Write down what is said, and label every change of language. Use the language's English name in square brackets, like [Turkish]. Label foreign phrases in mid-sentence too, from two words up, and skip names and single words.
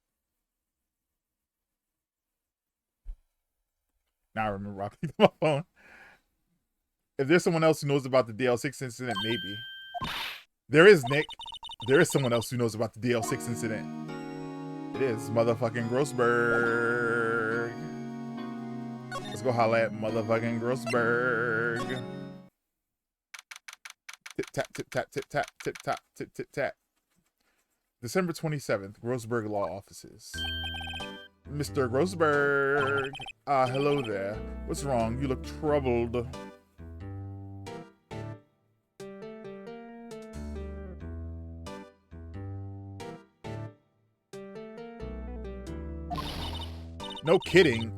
[English] Now I remember I picked up my phone. If there's someone else who knows about the DL6 incident, maybe. There is, Nick. There is someone else who knows about the DL6 incident. It is motherfucking Grossberg. Let's go holla at motherfucking Grossberg. Tip tap, tip tap, tip tap, tip tap, tip tip tap. December 27th, Grossberg Law Offices. Mr. Grossberg. Hello there. What's wrong? You look troubled. No kidding.